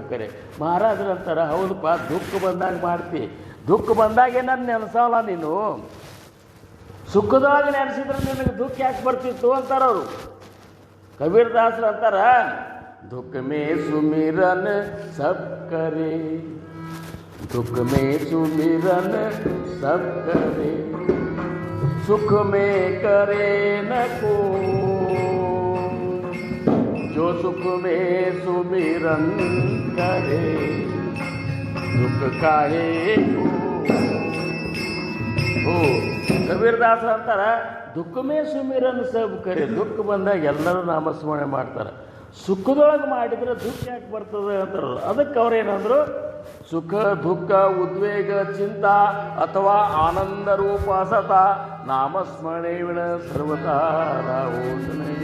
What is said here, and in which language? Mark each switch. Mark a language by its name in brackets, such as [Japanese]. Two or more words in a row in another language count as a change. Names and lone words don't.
[Kannada] ಕರೆ ಮಹಾರಾಜರು ಅಂತಾರೆ, ಹೌದಪ್ಪ ದುಃಖ ಬಂದಾಗ ಮಾಡ್ತಿ, ದುಃಖ ಬಂದಾಗೆ ನನ್ನ ನೆನೆಸಲ್ಲ ನೀನು, ಸುಖದೊಳಗೆ ನೆನೆಸಿದ್ರೆ ನಿನಗೆ ದುಃಖ ಯಾಕೆ ಬರ್ತಿತ್ತು ಅಂತಾರವರು. ಕಬೀರದಾಸರು ಅಂತಾರ, [Hindi] दुख में सुमिरन सब करे, दुख में सुमिरन सब करे, सुख में करे न को, जो सुख में सुमिरन करे दुख काहे को. [Kannada] ಓ ಕಬೀರದಾಸರು ಅಂತಾರ [Hindi] दुख में सुमिरन सब करे. [Kannada] ದುಃಖ ಬಂದಾಗ ಎಲ್ಲರೂ ನಾಮಸ್ಮರಣೆ ಮಾಡ್ತಾರೆ. ಸುಖದೊಳಗೆ ಮಾಡಿದರೆ ದುಃಖ ಯಾಕೆ ಬರ್ತದೆ ಅಂತಾರ. ಅದಕ್ಕೆ ಅವ್ರೇನಂದ್ರು ಸುಖ ದುಃಖ ಉದ್ವೇಗ ಚಿಂತಾ ಅಥವಾ ಆನಂದ ರೂಪ ಸತ ನಾಮಸ್ಮರಣೆ ವಿಣ ಸರ್ವಕಾಲೋಚನೆ.